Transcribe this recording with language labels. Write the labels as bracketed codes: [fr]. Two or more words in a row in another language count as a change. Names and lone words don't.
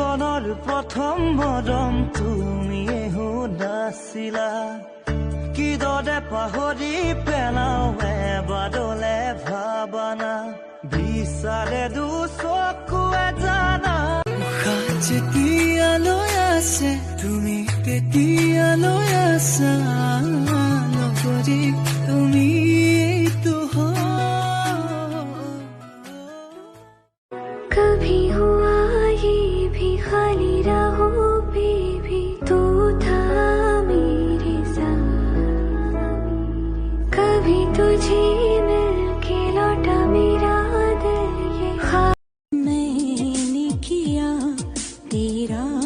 [as] জীৱনৰ প্ৰথম মৰম তুমিয়ে নাছিলা কিদৰে পাহৰি পেলাও এবাৰলে ভাবানা বিচাৰে দুচকুৱে জানা যেতিয়ালৈ আছে তুমি তেতিয়ালৈ আছা নকৰি তুমি [hi] कभी हुआ ये भी खाली राहों पे भी तू था मेरे साथ कभी तुझे मिलके लौटा मेरा दिल ये मैंने किया तेरा